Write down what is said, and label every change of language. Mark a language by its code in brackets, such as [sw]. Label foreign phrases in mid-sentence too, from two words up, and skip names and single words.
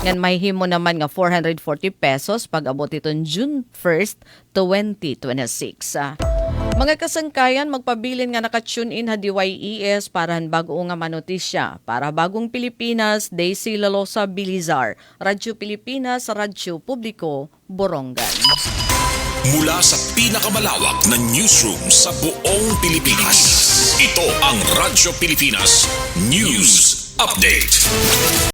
[war] Ngan may himo naman nga 440 pesos pag abot iton June 1st, 2026. Mga kasangkayan, magpabilin nga naka-tune in ha DYES para bago nga manotisya. Para Bagong Pilipinas, Daisy Lalosa Bilizar, Radyo Pilipinas, Radyo Publiko, Borongan. [tl] Mula sa pinakamalawak na newsroom sa buong Pilipinas, ito ang Radyo Pilipinas News Update.